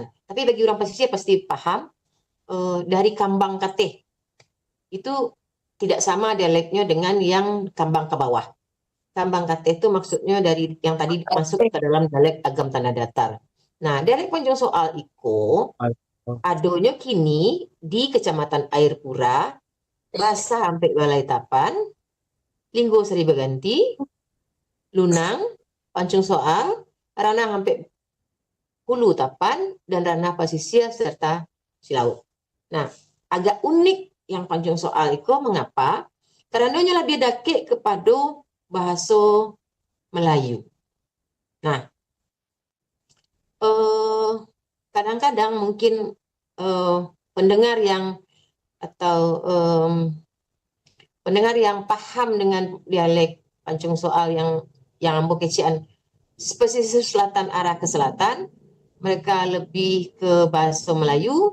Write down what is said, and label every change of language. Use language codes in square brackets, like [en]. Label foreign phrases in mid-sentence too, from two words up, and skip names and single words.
[id] Tapi bagi orang pesisir pasti paham dari Kambang Kateh. Itu tidak sama dialeknya dengan yang Kambang ke bawah. Kambang Kateh itu maksudnya dari yang tadi masuk ke dalam dialek Agam Tanah Datar. Nah, dialek Pancung Soal [min] iko adonya kini [id] di Kecamatan Air Pura, Basa sampai Balai Tapan, Linggo Seri Beganti, Lunang, Pancung Soal, Ranah sampai Hulu Tapan, dan Ranah Pasisir serta Silaut. Nah, agak unik yang Pancung Soal itu mengapa? Karena dia lebih dake kepada bahasa Melayu. Nah, kadang-kadang mungkin pendengar yang paham dengan dialek Pancung Soal yang ambo kecian pesisir selatan arah ke selatan, mereka lebih ke bahasa Melayu.